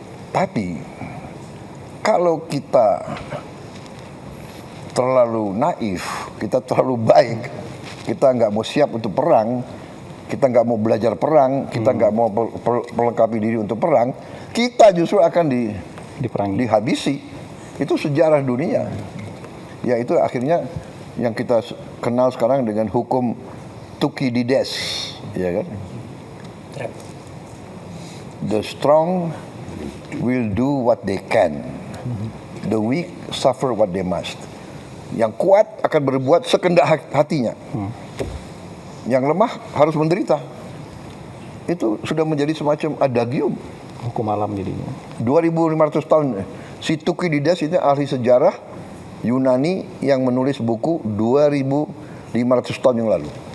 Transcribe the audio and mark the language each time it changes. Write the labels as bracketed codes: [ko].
[id] Tapi kalau kita terlalu naif, kita terlalu baik, kita nggak mau siap untuk perang, kita nggak mau belajar perang, kita nggak mau melengkapi diri untuk perang, kita justru akan dihabisi. Itu sejarah dunia. Ya itu akhirnya yang kita kenal sekarang dengan hukum Thukydides, ya kan? [en] The strong will do what they can, the weak suffer what they must. [id] Yang kuat akan berbuat sekendak hatinya, yang lemah harus menderita. Itu sudah menjadi semacam adagium. Hukum alam jadinya. 2500 tahun. Si Thukydides ini ahli sejarah Yunani yang menulis buku 2500 tahun yang lalu.